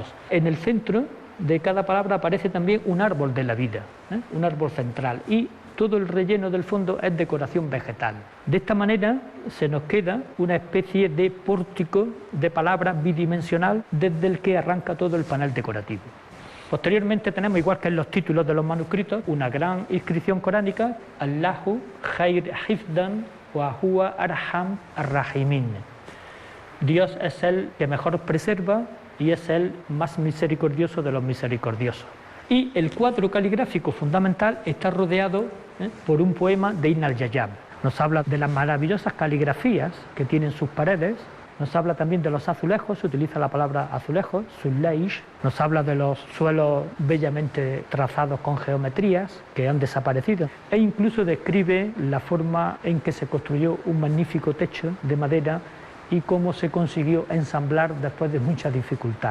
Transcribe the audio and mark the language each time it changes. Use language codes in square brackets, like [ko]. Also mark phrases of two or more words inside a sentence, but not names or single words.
[es] En el centro de cada palabra aparece también un árbol de la vida, un árbol central, y todo el relleno del fondo es decoración vegetal. De esta manera se nos queda una especie de pórtico de palabras bidimensional desde el que arranca todo el panel decorativo. Posteriormente tenemos, igual que en los títulos de los manuscritos, una gran inscripción coránica, [ar] الله خير حافظا وهو أرحم الراحمين. [es] Dios es el que mejor preserva y es el más misericordioso de los misericordiosos. Y el cuadro caligráfico fundamental está rodeado por un poema de Ibn al-Jayab. Nos habla de las maravillosas caligrafías que tienen sus paredes, nos habla también de los azulejos, se utiliza la palabra azulejos, suleish, nos habla de los suelos bellamente trazados con geometrías que han desaparecido, e incluso describe la forma en que se construyó un magnífico techo de madera y cómo se consiguió ensamblar después de mucha dificultad.